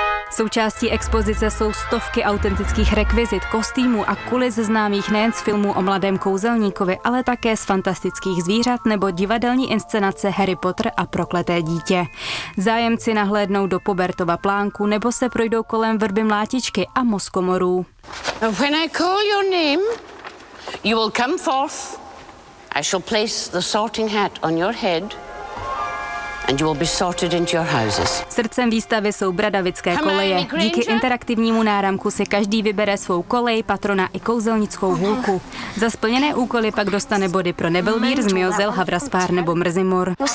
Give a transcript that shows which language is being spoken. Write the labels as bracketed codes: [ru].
[cs] Součástí expozice jsou stovky autentických rekvizit, kostýmů a kulis známých nejen z filmů o mladém kouzelníkovi, ale také z fantastických zvířat nebo divadelní inscenace Harry Potter a prokleté dítě. Zájemci nahlédnou do Pobertova plánku nebo se projdou kolem vrby mlátičky a mozkomorů. [en] When I call your name, you will come forth. I shall place the sorting hat on your head. And you will be sorted into your houses. [cs] Srdcem výstavy jsou bradavické koleje. Díky interaktivnímu náramku si každý vybere svou kolej, patrona i kouzelnickou hůlku. Za splněné úkoly pak dostane body pro Nebelvír, Zmiozel, Havraspár nebo Mrzimor.